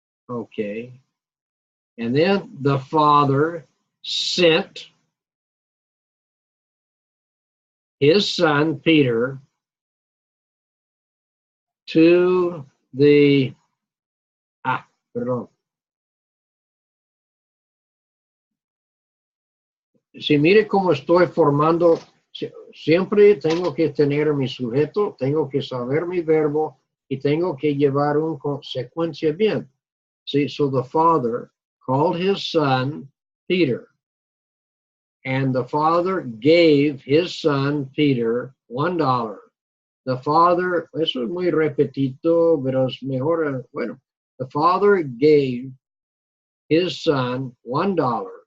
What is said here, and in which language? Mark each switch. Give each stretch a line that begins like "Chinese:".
English: Okay. And then the father sent his son, Peter, to the,
Spanish: perdón. Si mire cómo estoy formando, siempre tengo que tener mi sujeto, tengo que saber mi verbo y tengo que llevar una consecuencia bien.
English: See, so the father called his son Peter, and the father gave his son Peter $1. The father,
Spanish: eso es muy repetido, pero es mejor, bueno,
English: the father gave his son $1.